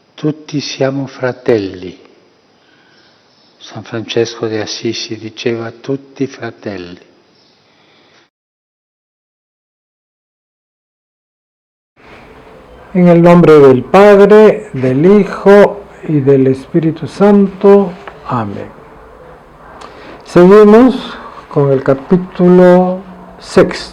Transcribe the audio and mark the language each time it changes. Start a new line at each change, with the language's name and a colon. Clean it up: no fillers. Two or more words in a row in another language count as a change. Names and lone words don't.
Italian: tutti siamo fratelli. San Francesco de Assisi diceva tutti fratelli.
Spanish: En el nombre del Padre, del Hijo y del Espíritu Santo. Amén. Seguimos con el capítulo 6.